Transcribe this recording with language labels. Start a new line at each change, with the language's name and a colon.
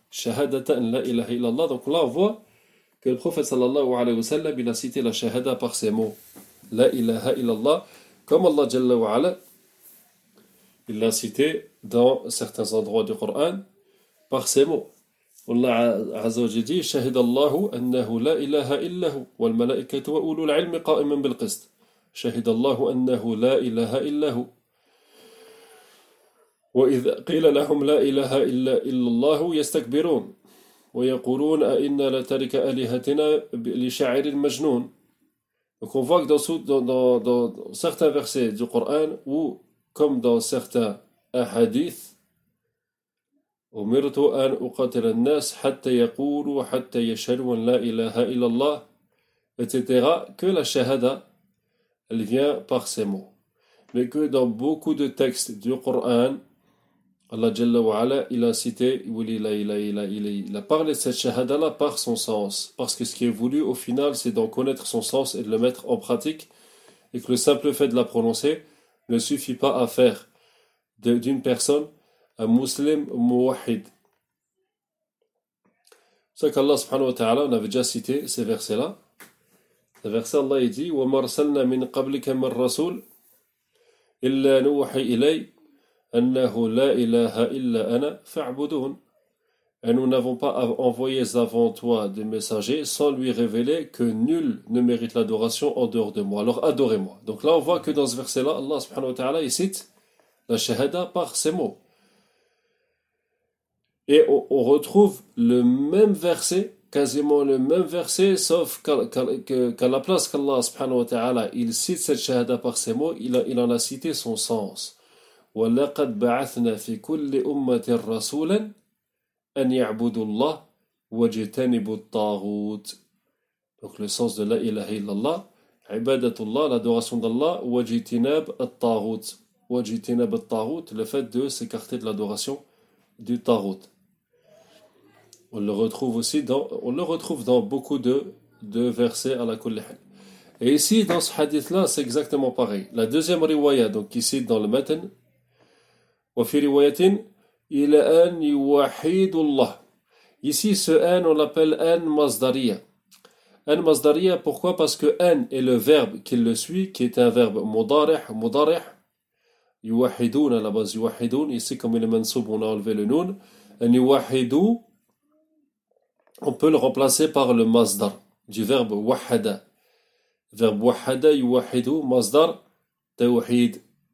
Arabic: شهادة أن لا إله إلا الله.
French: Donc là, on voit que le prophète sallallahu alayhi wa sallam, il a cité la shahada par ces mots. La ilaha illallah. Comme Allah jalla wa ala, il l'a cité dans certains endroits du Coran par ces mots.
Arabic: Allah azza wa jalla dit, شهد الله أنه لا إله إلا هو والملائكة وأولو العلم قائما بالقسط. شهد الله أنه لا إله إلا هو. وإذ قيل لهم لا إله إلا الله يستكبرون ويقولون أئنا لتارك آلهتنا لشاعر مجنون.
French: Donc on voit que dans certains versets du Coran ou comme dans certains hadiths,
Arabic: أمرت أن أقاتل الناس حتى يقولوا حتى يشهدوا لا إله إلا الله,
French: etc. que la shahada, elle vient par ces mots. Mais que dans beaucoup de textes du Coran, Allah Jalla wa Ala, il a cité, il a parlé de cette shahada-là par son sens. Parce que ce qui est voulu au final, c'est d'en connaître son sens et de le mettre en pratique. Et que le simple fait de la prononcer ne suffit pas à faire d'une personne un musulman muwahhid. C'est qu'Allah subhanahu wa ta'ala, on avait déjà cité ces versets-là. Le verset Allah il dit,
Arabic: وَمَا أَرْسَلْنَا مِن قَبْلِكَ مِن رَسُولٍ إِلَّا نُوحِي إِلَيْهِ أنه لا إله إلا أنا فاعبدون.
French: Et nous n'avons pas envoyé avant toi des messagers sans lui révéler que nul ne mérite l'adoration en dehors de moi. Alors adorez-moi. Donc là, on voit que dans ce verset-là, Allah subhanahu wa ta'ala, il cite la shahada par ces mots. Et on retrouve le même verset, quasiment le même verset, sauf qu'à la place qu'Allah subhanahu wa ta'ala, il cite cette shahada par ces mots, il en a cité son sens.
Arabic: ولقد بعثنا في كل أمة رسولا أن يعبدوا الله واجتنبوا الطاغوت.
French: Donc le sens de la ilaha illallah,
Arabic: عبادة الله,
French: l'adoration d'Allah,
Arabic: واجتناب الطاغوت. واجتناب الطاغوت,
French: le fait de s'écarter de l'adoration du tagout. On le retrouve aussi dans, on le retrouve dans beaucoup de versets à la kulli hal. Et ici, dans ce hadith-là, c'est exactement pareil. La deuxième riwaya, donc, qui cite dans le matin,
Arabic: وفي رواية إلى أن يوحد الله.
French: Ici, ce أن, on l'appelle أن مصدرية. أن مصدرية, pourquoi? Parce que أن est le verbe qui le suit, qui est un verbe مضارع, مضارع. يوحدون, à la base, يوحدون. Ici, comme il est منصوب, on a enlevé le نون. أن يوحد, on peut le remplacer par le مصدر, du verbe وحد.
Arabic: Verbe وحد, يوحد, مصدر, توحيد.